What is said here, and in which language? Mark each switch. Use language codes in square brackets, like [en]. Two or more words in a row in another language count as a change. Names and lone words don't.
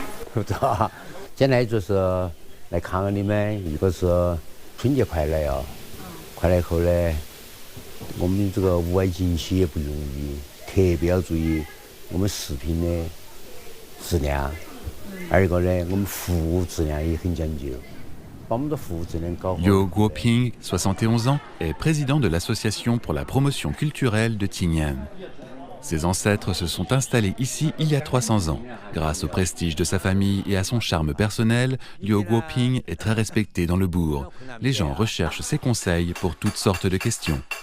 [zh] 不走，今天就是来看看你们，一个是春节快来啊，快来后呢，我们这个屋外景息也不容易，特别要注意我们视频的质量。二一个呢，我们服务质量也很讲究。 [fr] Liu Guoping, 71 ans, est président de l'association pour la promotion culturelle de Tingyan. Ses ancêtres se sont installés ici il y a 300 ans. Grâce au prestige de sa famille et à son charme personnel, Liu Guoping est très respecté dans le bourg. Les gens recherchent ses conseils pour toutes sortes de questions.